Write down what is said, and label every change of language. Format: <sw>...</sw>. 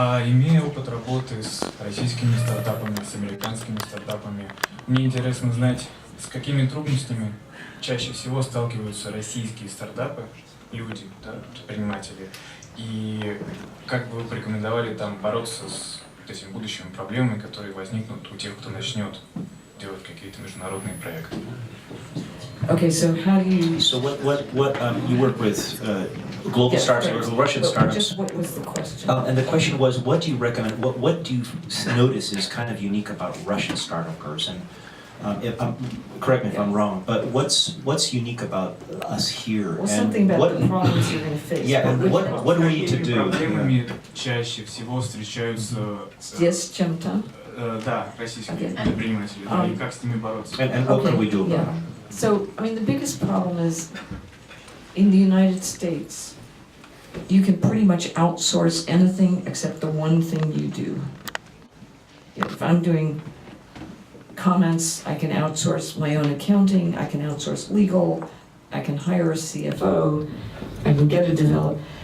<ru>Имея опыт работы с российскими стартапами, с американскими стартапами, мне интересно знать, с какими трудностями чаще всего сталкиваются российские стартапы, люди, да, предприниматели, и как бы вы порекомендовали там бороться с этими будущими проблемами, которые возникнут у тех, кто начнет делать какие-то международные проекты.</ru> <en>Okay, so how do you... So what you work with global startups, Russian startups. Just what was the question? And the question was, what do you recommend, what do you notice is kind of unique about Russian startups? And correct me if I'm wrong, but what's unique about us here? Well, something about the problems you're going to face. Yeah, and what do we need to do?</en> <ru>Проблемами чаще всего встречаются С чем-то? Да, российские предприниматели, и как с ними бороться?</ru> <en>And what can we do about them? So, I mean, the biggest problem is in the United States, you can pretty much outsource anything except the one thing you do. If I'm doing comments, I can outsource my own accounting, I can outsource legal, I can hire a CFO, I can get a developer.</en>